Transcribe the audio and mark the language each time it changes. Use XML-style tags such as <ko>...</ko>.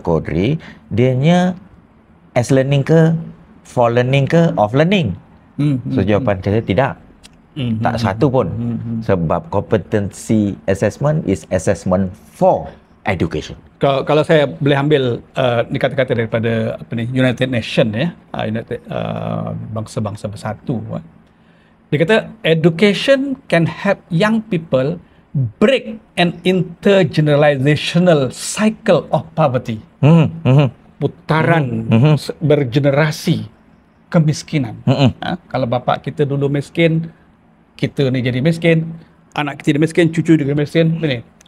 <en>Quadri,</en> <ms>dianya</ms> <en>as learning ke, for learning ke, off learning?</en> <ms>So jawapan saya tidak. Tak satu pun. Sebab</ms> <en>competency assessment is assessment for education.</en> <ms>Kalau saya boleh ambil kata-kata daripada United Nations United bangsa-bangsa bersatu. Dia kata</ms> <en>education can help young people break an intergenerational cycle of poverty.</en> <ms>Putaran bergenerasi kemiskinan. Kalau bapa kita dulu miskin, kita ni jadi miskin, anak kita jadi miskin, cucu juga miskin, begini.</ms>